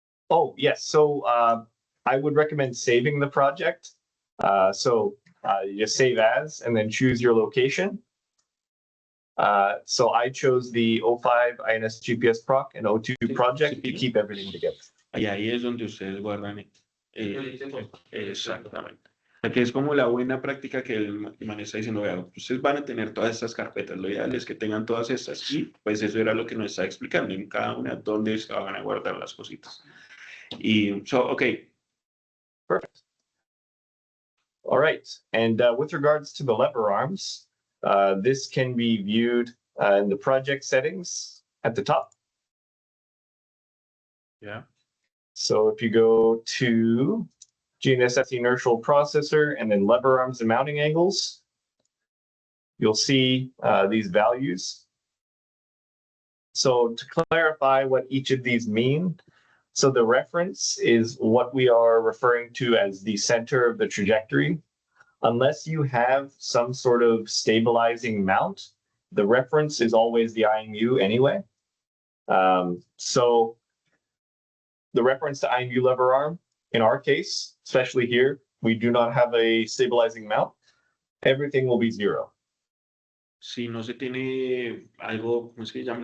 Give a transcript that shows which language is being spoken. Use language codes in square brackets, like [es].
[en] Oh, yes. So I would recommend saving the project. You just save as and then choose your location. So I chose the 05 INS GPS Proc and O2 project to keep everything together. [es] Y ahí es donde ustedes guardan. Exactamente. Que es como la buena práctica que el man está diciendo, vean, ustedes van a tener todas estas carpetas, lo ideal es que tengan todas estas y pues eso era lo que nos está explicando en cada una dónde se van a guardar las cositas. Y, okay. [en] Perfect. All right, and with regards to the lever arms, this can be viewed in the project settings at the top. Yeah. So if you go to GNSS inertial processor and then lever arms and mounting angles, you'll see these values. So to clarify what each of these mean, so the reference is what we are referring to as the center of the trajectory. Unless you have some sort of stabilizing mount, the reference is always the IMU anyway. So the reference to IMU lever arm, in our case, especially here, we do not have a stabilizing mount. Everything will be 0. [es] Si no se tiene algo, ¿cómo es que se llama?